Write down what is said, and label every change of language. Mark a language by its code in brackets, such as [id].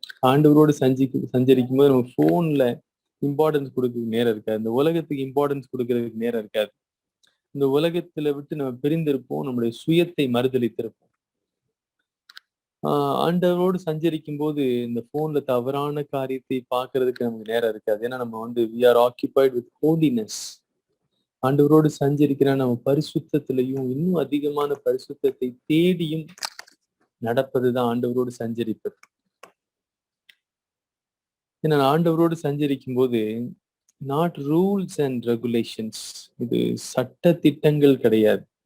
[ta] ஆண்டவரோடு சஞ்சரிக்கும் போது நம்ம போன்ல இம்பார்ட்டன்ஸ் கொடுக்கறதுக்கு நேரம் இருக்காது. இந்த உலகத்துக்கு இம்பார்ட்டன்ஸ் கொடுக்கறதுக்கு நேரம் இருக்காது. இந்த உலகத்துல விட்டு நம்ம பிரிந்திருப்போம், நம்முடைய சுயத்தை மறுதளித்திருப்போம். ஆண்டவரோடு சஞ்சரிக்கும் போது இந்த போன்ல தவறான காரியத்தை பார்க்கறதுக்கு நமக்கு நேரம் இருக்காது. ஏன்னா நம்ம [en] we are occupied with holiness. [ta] ஆண்டவரோடு சஞ்சரிக்கிற நம்ம பரிசுத்தத்திலையும் இன்னும் அதிகமான பரிசுத்தத்தை தேடியும் நடப்பதுதான் ஆண்டவரோடு சஞ்சரிப்பது. ஏன்னா ஆண்டவரோடு சஞ்சரிக்கும் போது [en] not rules and regulations, [ta] இது சட்ட திட்டங்கள் கிடையாது.